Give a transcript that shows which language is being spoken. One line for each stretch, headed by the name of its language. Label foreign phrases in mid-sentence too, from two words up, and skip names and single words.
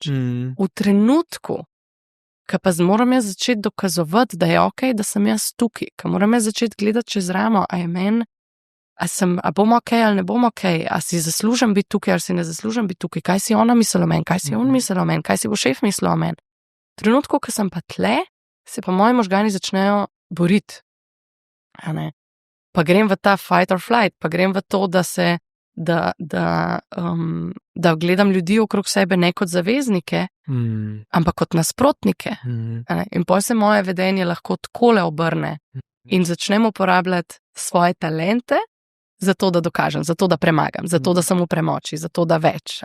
Slovenian: V trenutku, ko pa moram jaz začeti dokazovati, da je ok, da sem jaz tukaj, ko moram jaz začeti gledati čez ramo, a je men, a bom ok ali ne bom ok, a si zaslužim biti tukaj ali si ne zaslužim biti tukaj, kaj si ona misli o meni, kaj si on misli o meni, kaj si bo šef mislil o meni. V trenutku, ko sem pa tle, se pa moji možgani začnejo boriti. Pa grem v ta
English: fight or flight,
Slovenian: pa grem v to, da gledam ljudi okrog sebe ne kot zaveznike, ampak kot nasprotnike. In potem se moje vedenje lahko takole obrne in začnem uporabljati svoje talente, zato da dokažem, zato da premagam, zato da sem v premoči, zato da več.